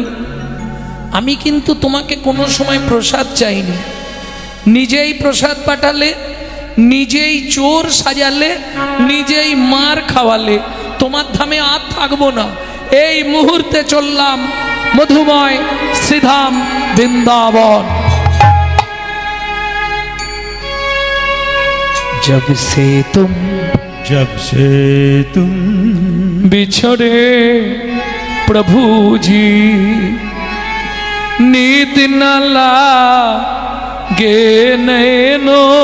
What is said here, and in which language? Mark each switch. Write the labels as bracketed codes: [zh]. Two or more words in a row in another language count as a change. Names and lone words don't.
[bn] আমি কিন্তু তোমাকে কোনো সময় প্রসাদ চাইনি, নিজেই প্রসাদ পাঠালে, নিজেই চোর সাজালে, নিজেই মার খাওয়ালে, তোমার ধামে আর থাকবো না। এই মুহূর্তে চললাম মধুময় শ্রীধাম বৃন্দাবন। [hi] जब से तुम बिछड़े प्रभु जी, नींद न लागे नैनो,